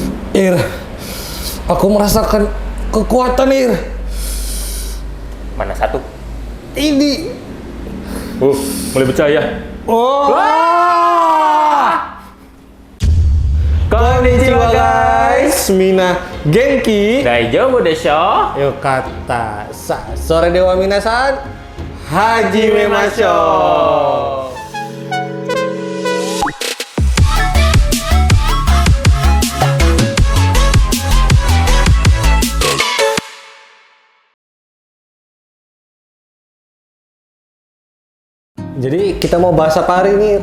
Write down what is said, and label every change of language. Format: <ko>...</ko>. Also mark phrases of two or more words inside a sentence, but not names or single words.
<id>Ir, aku merasakan kekuatan, Ir. Mana satu? Ini. Mulai percaya.</id> <ja>こんにちは guys、みな元気. 大丈夫でしょ. よかった. それでは皆さん。始めましょう.</ja> <id>Jadi kita mau bahas apa hari ini?</id>